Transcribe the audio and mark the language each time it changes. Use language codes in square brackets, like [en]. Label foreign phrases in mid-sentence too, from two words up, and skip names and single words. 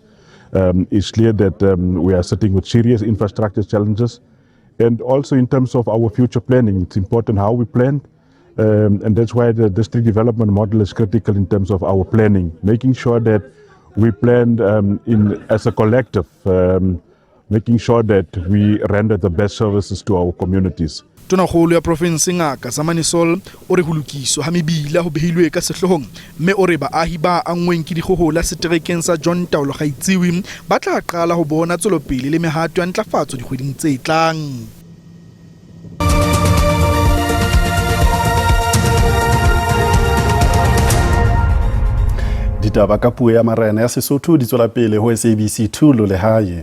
[en] It's clear that we are sitting with serious infrastructure challenges, and also in terms of our future planning, it's important how we plan, and that's why the district development model is critical in terms of our planning, making sure that we plan as a collective, making sure that we render the best services to our communities. [st] Tonakgolo ya province Ngaka Zamani Sol o re ho lokiswa ha mebila ho behilwe ka sehlohong mme o re baahi ba angweng ke dikgohola seterekeng sa John Taolo Gaetsiwi ba tla qala ho bona tswelopele le mehato ya ntlafatso dikgweding tse tlang. Ditaba ka puo ya marena ya Sesotho di tswela pele ho SABC 2 lo lehae.